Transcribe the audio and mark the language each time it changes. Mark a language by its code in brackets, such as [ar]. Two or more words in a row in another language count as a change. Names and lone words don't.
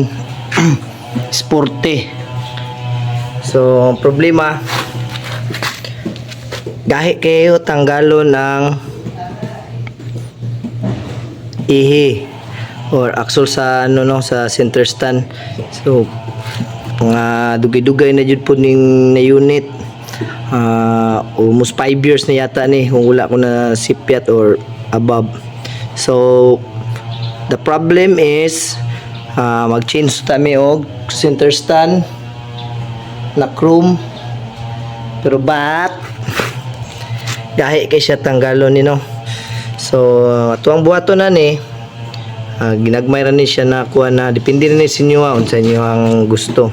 [ceb] Sporte. So, ang problema, gahi kayo tanggalon ng ihi or axle sa ano no sa center stand. So, mga dugay-dugay na jud po ning na unit. Almost 5 years na yata ni kung wala ko na sipyat or above. [en] So the problem is [ceb] mag-change kami og center stand na chrome, pero bat gahi kay siya tanggalon ni no. So atuang buhato na ni ginagmay ra ni siya na kuha na depende na ni sa inyo unsa inyo ang gusto.